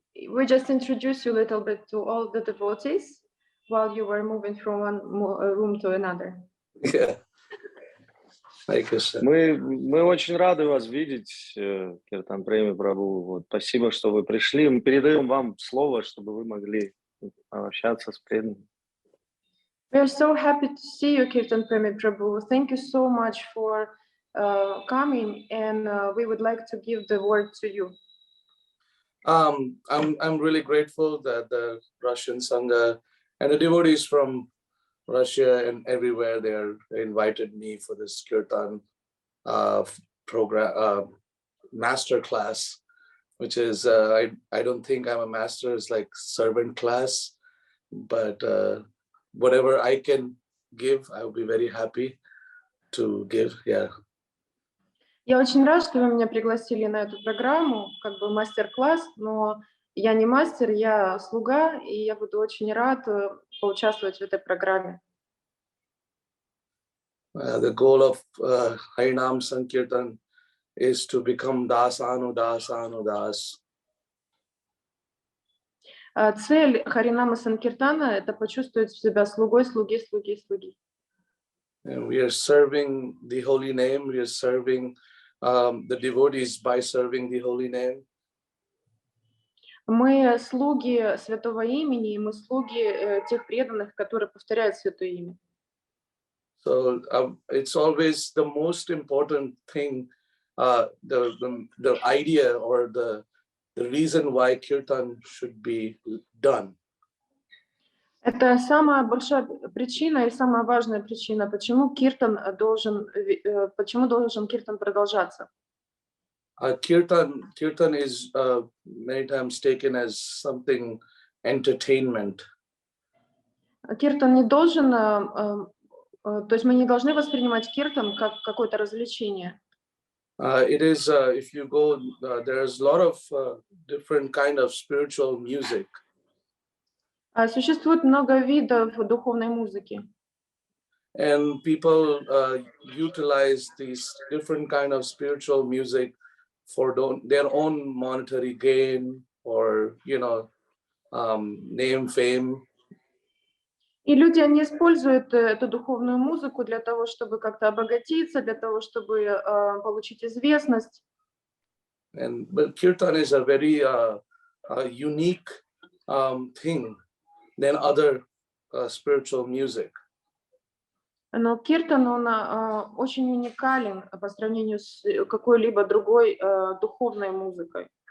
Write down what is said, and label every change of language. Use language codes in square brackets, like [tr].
[en] We just introduced you a little bit to all the devotees while you were moving from one room to another. Yeah. [ru] Мы очень рады вас видеть, Киртан Преми прабху. Вот, спасибо, что вы пришли. Мы передаем вам слово, чтобы вы могли общаться с преданными. [en] We are so happy to see you, Kirtan Premi Prabhu. Thank you so much for coming, and we would like to give the word to you. I'm really grateful that the Russian Sangha and the devotees from Russia and everywhere they invited me for this Kirtan program, master class, which is I don't think I'm a master, it's like servant class, but whatever I can give, I will be very happy to give. Yeah. [ru] Я очень рад, что вы меня пригласили на эту программу, как бы мастер-класс, но я не мастер, я слуга, и я буду очень рад поучаствовать в этой программе. [en] The goal of Harinam Sankirtan is to become dasanu dasanu das. [ru] Цель Харинама Санкиртана — это почувствовать себя слугой, слуги, слуги, слуги. [en] And we are serving the holy name. We are serving the devotees by serving the holy name. [ru] Мы слуги Святого Имени, и мы слуги тех преданных, которые повторяют Святое Имя. [en] So it's always the most important thing, the idea or the reason why kirtan should be done. [ru] Это самая большая причина и самая важная причина, почему должен киртан продолжаться. [en] Kirtan is many times taken as something entertainment. [ru] Киртан не должен, то есть мы не должны воспринимать киртан как какое-то развлечение. [en] It is, if you go, there's a lot of different kind of spiritual music. [ru] Существует много видов духовной музыки. [en] And people utilize these different kind of spiritual music for their own monetary gain or, you know, name, fame. [ru] И люди, они используют эту духовную музыку для того, чтобы как-то обогатиться, для того, чтобы получить известность. [en] But kirtan is a very unique thing than other spiritual music. [ru] Но киртан, он очень уникален по сравнению с какой-либо другой духовной музыкой.